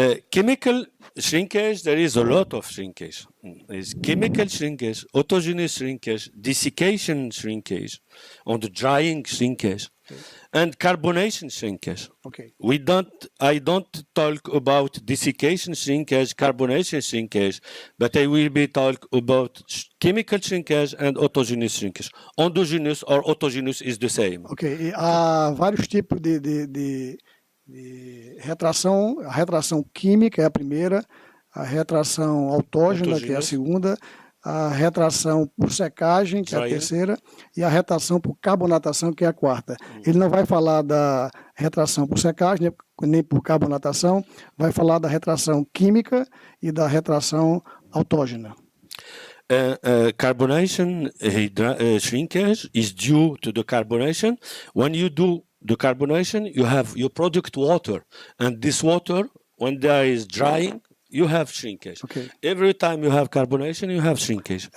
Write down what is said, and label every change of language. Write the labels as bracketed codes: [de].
[en] Chemical shrinkage, there is a lot of shrinkage. There's chemical shrinkage, autogenous shrinkage, desiccation shrinkage, on the drying shrinkage, and carbonation shrinkage. Okay. I don't talk about desiccation shrinkage, carbonation shrinkage, but I will be talk about chemical shrinkage and autogenous shrinkage. Endogenous or autogenous is the same. [pt] Ok, e há vários tipos de retração. A retração química é a primeira, a retração autógena, que é a segunda, a retração por secagem, que é a terceira, e a retração por carbonatação, que é a quarta. Ele não vai falar da retração por secagem, nem por carbonatação, vai falar da retração química e da retração autógena. [en] Carbonation shrinkage is due to the carbonation. When you do the carbonation, you product water, and this water, when there is drying, you have shrinkage. Okay. Every time you have carbonation, you have shrinkage.